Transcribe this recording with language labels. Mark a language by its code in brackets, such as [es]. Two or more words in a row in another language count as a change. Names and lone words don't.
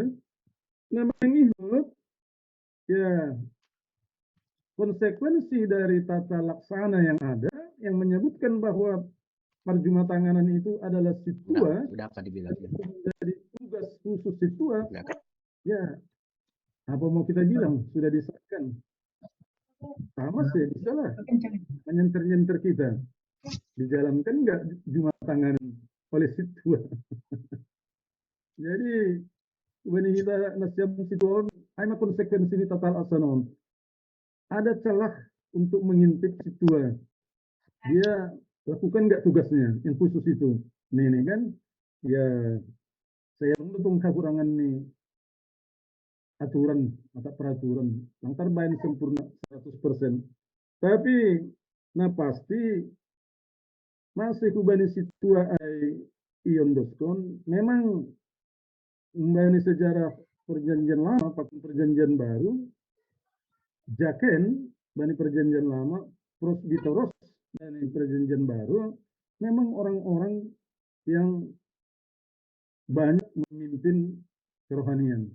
[id] Nah, mengingat ya konsekuensi dari tata laksana yang ada, yang menyebutkan bahwa perjumatanganan itu adalah situa, Udah apa dibilangnya? dari tugas khusus situa, ya apa mau kita bilang, sudah disahkan. Sama sih, bisa lah menyenter-nyenter kita. Dijalankan nggak jumatanganan oleh situa. Jadi, when kita nasiam situa, ada konsekuensi di tata laksana. Ada celah untuk mengintip situa. Dia lakukan nggak tugasnya yang khusus itu. Nih kan, ya saya mendukung kekurangan nih aturan atau peraturan yang terbaik sempurna 100%. [bts] Tapi nah pasti masih kubani situa ai ion doskon memang membani sejarah perjanjian lama pakai perjanjian baru jaken bani perjanjian lama pros ditoros dari perjanjian baru memang orang-orang yang banyak memimpin kerohanian.